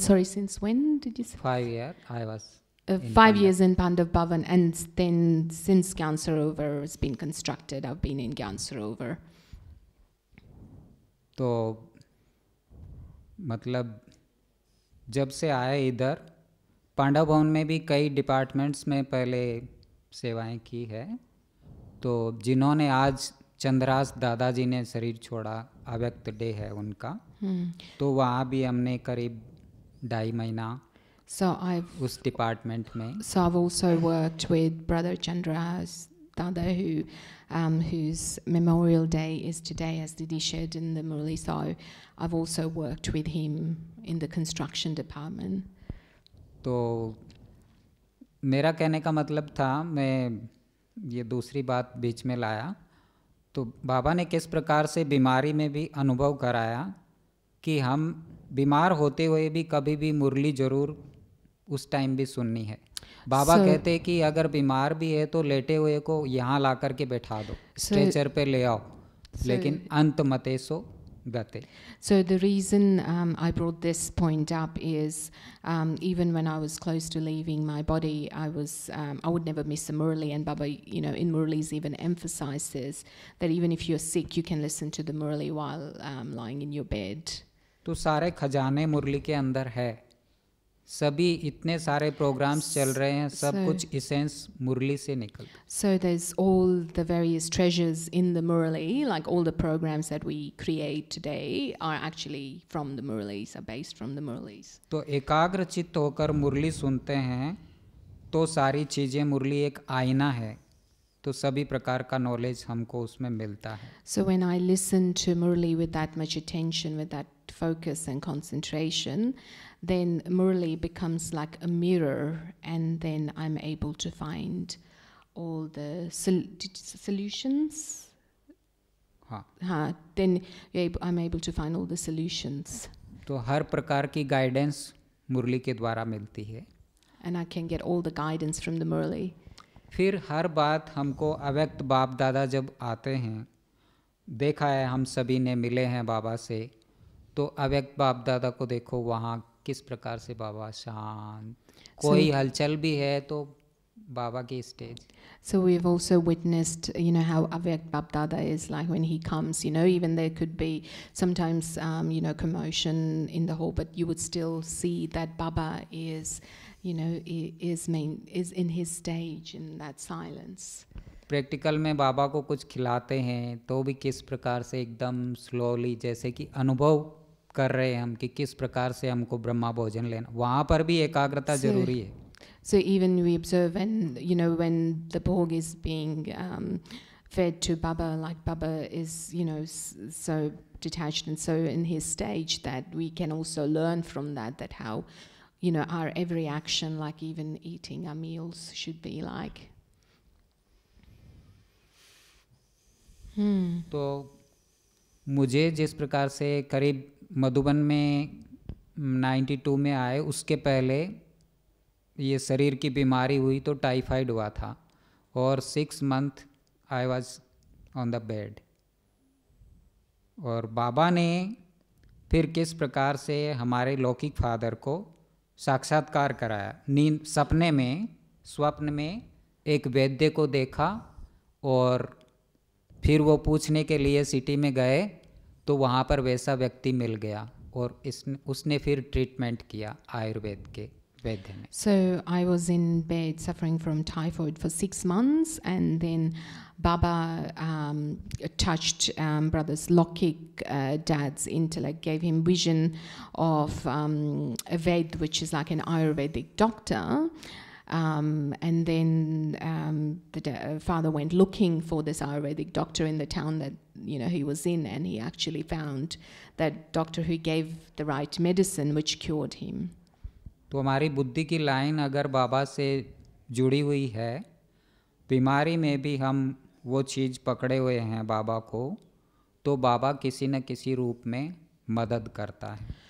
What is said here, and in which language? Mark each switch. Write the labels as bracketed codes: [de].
[en] Sorry, since when did you say? 5 years I was. 5 years in Pandav Bhavan, and then since Gyan Sarovar has been constructed, I've been in Gyan Sarovar. [hi] तो मतलब जब से आए इधर पांडव भवन में भी कई डिपार्टमेंट्स में पहले सेवाएं की है. तो जिन्होंने आज चंद्रास दादाजी ने शरीर छोड़ा, अव्यक्त डे है उनका, तो वहाँ भी हमने करीब 2.5 महीना उस डिपार्टमेंट में. [en] So I've also worked with Brother Chandra's Dada, whose memorial day is today, as Didi shared in the Murli. So I've also worked with him in the construction department. [hi] तो मेरा कहने का मतलब था, मैं ये दूसरी बात बीच में लाया, तो बाबा ने किस प्रकार से बीमारी में भी अनुभव कराया कि हम बीमार होते हुए भी कभी भी मुरली जरूर उस टाइम भी सुननी है. बाबा कहते हैं कि अगर बीमार भी है तो लेटे हुए को यहाँ ला करके बैठा दो, स्ट्रेचर पे ले आओ, लेकिन अंत मते सो गते. [en] So the reason I brought this point up is even when I was close to leaving my body, I would never miss a Murli, and Baba, in Murlis even emphasizes that even if you're sick, you can listen to the Murli while lying in your bed. [hi] तो सारे खजाने मुरली के अंदर है. सभी इतने सारे programmes चल रहे हैं, सब कुछ इसेंस मुरली से निकलता. [en] So there's all the various treasures in the Murli, like all the programs that we create today are actually from the Murlis, are based from the Murlis. [hi] तो एकाग्र चित्त होकर मुरली सुनते हैं तो सारी चीज़ें, मुरली एक आईना है, तो सभी प्रकार का नॉलेज हमको उसमें मिलता है. [en] So when I listen to Murli with that much attention, with that focus and concentration, then Murli becomes like a mirror, and then I'm able to find all the solutions. [hi] हाँ. [en] Then I'm able to find all the solutions. [hi] तो हर प्रकार की guidance मुरली के द्वारा मिलती है. [en] And I can get all the guidance from the Murli. [hi] फिर हर बात हमको अव्यक्त बाप दादा जब आते हैं, देखा है हम सभी ने मिले हैं बाबा से, तो अव्यक्त बाप दादा को देखो वहाँ किस प्रकार से बाबा शांत, कोई हलचल भी है तो बाबा की stage. [en] So we've also witnessed, how Avyakt Bap Dada is like when he comes, even there could be sometimes, commotion in the hall, but you would still see that Baba is, is in his stage in that silence. [hi] Practical में बाबा को कुछ खिलाते हैं तो भी किस प्रकार से एकदम स्लोली, जैसे कि अनुभव कर रहे हैं हम कि किस प्रकार से हमको ब्रह्मा भोजन लेना, वहाँ पर भी एकाग्रता जरूरी है. [en] So even we observe when the bhog is being fed to Baba, like Baba is so detached and so in his stage that we can also learn from that how our every action, like even eating our meals, should be like. [hi] तो मुझे जिस प्रकार से करीब मधुबन में 92 में आए, उसके पहले ये शरीर की बीमारी हुई तो टाइफाइड हुआ था और [en] 6 month I was on the bed. [hi] और बाबा ने फिर किस प्रकार से हमारे लौकिक फादर को साक्षात्कार कराया. नींद स्वप्न में एक वैद्य को देखा और फिर वो पूछने के लिए सिटी में गए तो वहाँ पर वैसा व्यक्ति मिल गया और उसने फिर ट्रीटमेंट किया आयुर्वेद के वैद्य ने. [en] So I was in bed suffering from typhoid for 6 months, and then Baba touched brother's Lokik dad's intellect, gave him vision of a Ved, which is like an Ayurvedic doctor. And then father went looking for this Ayurvedic doctor in the town that he was in, and he actually found that doctor who gave the right medicine which cured him. [hi] तो हमारी बुद्धि की line अगर बाबा से जुड़ी हुई है, बीमारी में भी हम वो चीज़ पकड़े हुए हैं बाबा को, तो बाबा किसी न किसी रूप में मदद करता है.